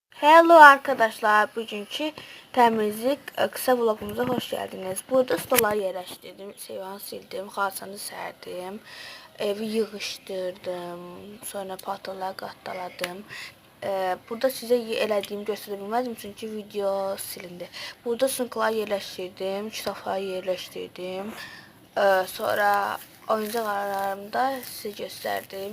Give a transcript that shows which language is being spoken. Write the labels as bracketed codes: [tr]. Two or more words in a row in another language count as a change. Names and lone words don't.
[tr] Hello arkadaşlar, bugünkü temizlik kısa vlogumuza hoş geldiniz. Burada stolları yerleştirdim, [az] seyvanı sildim, xalçanı serdim, evi yığışdırdım, sonra paltarları qatlaladım. Burada sizə elədiyimi göstərə bilmədim çünki video silindi. Burada sınıqları yerləşdirdim, kitabları yerləşdirdim. Sonra oyuncaq aralarımı da sizə göstərdim.